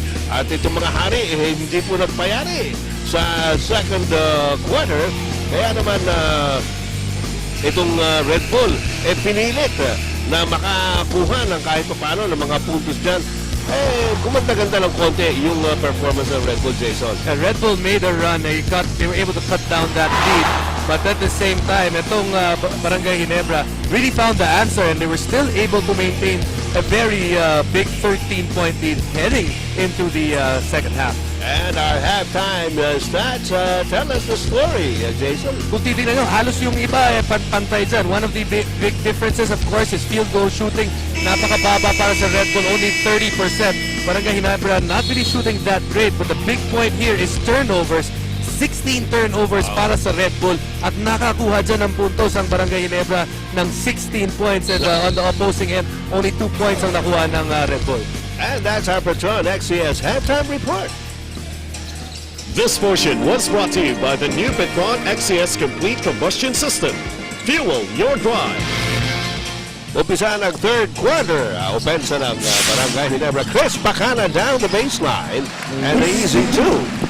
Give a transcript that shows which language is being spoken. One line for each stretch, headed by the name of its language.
Filipino: At itong mga hari, hindi po nagpayari sa second quarter. Kaya naman itong Red Bull pinilit na makakuha ng kahit paano ng mga puntos dyan. Gumanda-ganda ng konti yung performance ng Red Bull, Jason.
English: Red Bull made a run. They were able to cut down that lead. But at the same time, itong Barangay Ginebra really found the answer and they were still able to maintain a very big 13-point lead heading into the second half. And our halftime stats tell us the story, Jason.
Filipino: Kung titignan nyo, halos yung iba pantay dyan.
English: One of the big differences, of course, is field goal shooting. Napakababa para sa Red Bull, only 30%. Barangay Ginebra not really shooting that great, but the big point here is turnovers.
Filipino: 16 turnovers para sa Red Bull at nakakuha dyan ng puntos ang Barangay Ginebra ng 16 points and on the opposing end, only 2 points ang nakuha ng Red Bull.
English: And that's our Petron XCS halftime report. This portion was brought to you by the new Petron XCS Complete Combustion System. Fuel your drive.
Filipino: Umpisa ng third quarter. Opensa ng Barangay Ginebra.
English: Chris Bacana down the baseline. And the easy two.